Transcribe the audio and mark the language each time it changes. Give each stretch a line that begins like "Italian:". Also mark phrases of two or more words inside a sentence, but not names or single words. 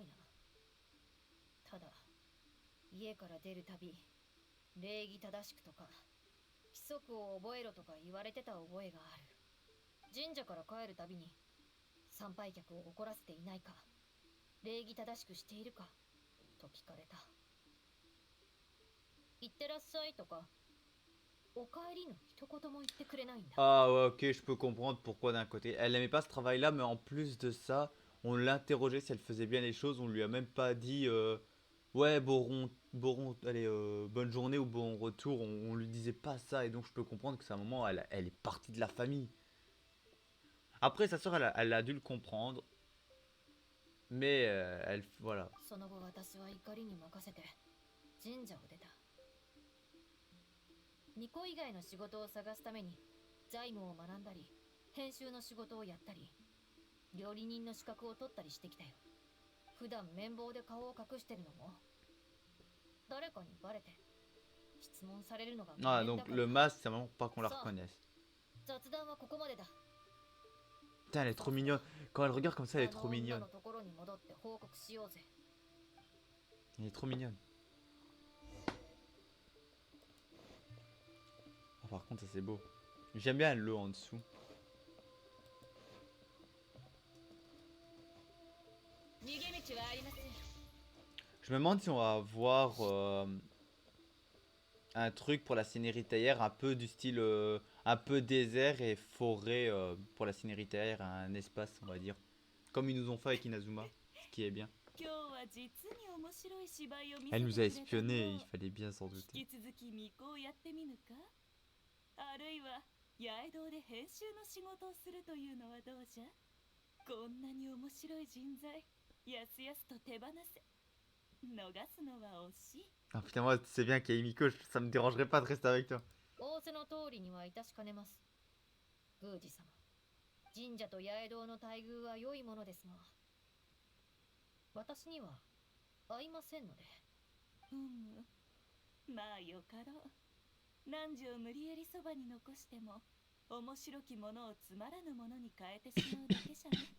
Japanese: ただ家から出るたび礼儀正しくとか規則を覚えろとか言われてた覚えがある。神社から帰るたびに参拝客を怒らせていないか、礼儀正しくしているかと聞かれた。行ってらっしゃいとかお帰りの一言も言ってくれないんだ。
French: Ah ouais, ok, je peux comprendre pourquoi d'un côté. Elle aimait pas ce travail-là, mais en plus de ça, on l'interrogeait si elle faisait bien les choses. On lui a même pas dit ouais, allez, bonne journée ou bon retour. On lui disait pas ça, et donc je peux comprendre que c'est un moment, elle est partie de la famille. Après, sa soeur, elle a dû le comprendre, mais elle, voilà.
Japanese: その後私は怒りに任せて神社を出た。巫女以外の仕事を探すために財務を学んだり、編集の仕事をやったり、料理人の資格を取ったりしてきたよ。普段綿棒で顔を隠してるのも誰かにバレて質問されるのが
French: Ah, donc le masque, c'est vraiment pas qu'on la reconnaisse.
Japanese: 雑談はここまでだ。
French: Putain, elle est trop mignonne. Quand elle regarde comme ça, elle est trop mignonne.
Japanese: あの女のところに戻って報告しようぜ。
French: Elle est trop mignonne. Oh, par contre, ça c'est beau. J'aime bien le en dessous. Je me demande si on va avoir un truc pour la Cénéritaire, un peu du style un peu désert et forêt pour la Cénéritaire, un espace on va dire. Comme ils nous ont fait avec Inazuma, ce qui est bien.
Japanese: 今日は実に面白い芝居を見せ
French: Elle
Japanese: て
French: nous
Japanese: く
French: a
Japanese: れた
French: espionné,
Japanese: の
French: il fallait bien s'en douter.
Japanese: 引き続き巫女をやってみぬかあるいは八重堂で編集の仕事をするというのはどうじゃこんなに面白い人材やすやすと手放せ逃すのは惜しい
French: Ah putain, moi tu sais bien qu'il y a Himiko, ça me dérangerait pas de rester avec toi.
Japanese: 仰せの通りには致しかねます。宮司様、神社と八重堂の待遇は良いものですが、私には合いませんので。まあよかろう。何時を無理やりそばに残しても面白きものをつまらぬものに変えてしまうだけじゃね。